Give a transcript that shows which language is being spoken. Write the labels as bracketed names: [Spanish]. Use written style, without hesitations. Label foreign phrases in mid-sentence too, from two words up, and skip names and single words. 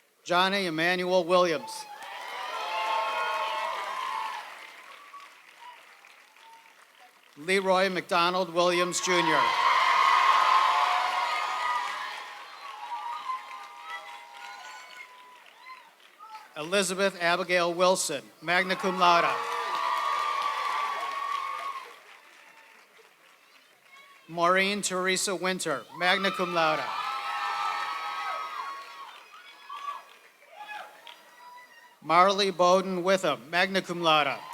[English] Johnny Emmanuel Williams. Leroy McDonald Williams, Jr. Elizabeth Abigail Wilson, [Latin] magna cum laude. [English] Maureen Teresa Winter, [Latin] magna cum laude. [English] Marley Bowden Witham, [Latin] magna cum laude.